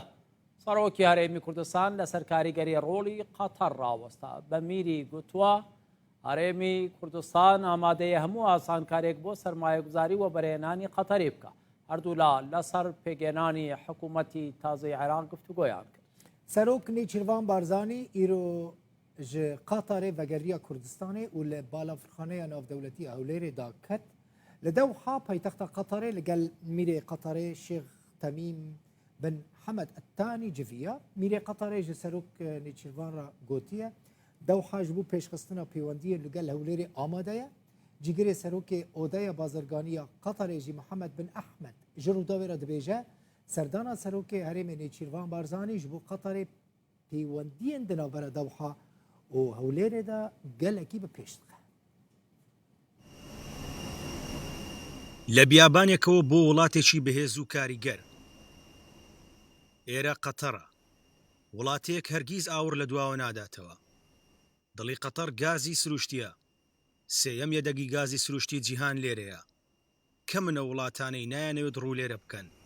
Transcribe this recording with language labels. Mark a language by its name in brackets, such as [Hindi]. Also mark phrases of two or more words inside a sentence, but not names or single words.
[Central Kurdish] سەرۆکی هەرێمی کوردستان لەسەر کاریگەری ڕۆڵی قەتەر ڕاوەستا بە میری گوتووە هەرێمی کوردستان ئامادەیە هەموو ئاسانکارێک بۆ سەرمایەگوزاری وەبەرهێنانی قەتەری بکە. هەردوو لەسەر پێگەێنانی حکوومەتی تازەی عێراق گفتوگۆیان کرد. [Kurdish] سەرۆک نێچیروان بارزانی ئیرۆ ji Qatarê vegeriya Kurdistanê û li balafirxaneya navdewletî Hewlêrê da ket li Dewha paytexta Qatarê li gel Mîrê Qatarê Şêx Temîm bin Hemed Ettanî civiya. Mîrê Qatarê ji serok nêçîrvan re gotiye Dewha ji bo pêşxistina pêwendiyê li gel Hewlêrê amade ye. Cîgirê serokê Odeya Bazirganiya Qatarê jî Mihemed bin Ehmed ji rûdawê re dibêje serdana serokê herêmê nêçîrvan Barzanî ji bo Qatarê pêwendiyên di navbera Dewha û Hewlêrê de gelekî bi pêş dike. [Central Kurdish] لە بیابانێکەوە بۆ وڵاتێکی بەهێز و کاریگەر ئێرە قەتەرە وڵاتەیەک هەرگیز ئاور لە دواوە ناداتەوە. دڵی قەتەر گازی سروشتیە سێیەم یەدەگی گازی سروشتی جیهان لێرەیە کە منە وڵاتانەی نایانەوێت ڕوو لێرە بکەن.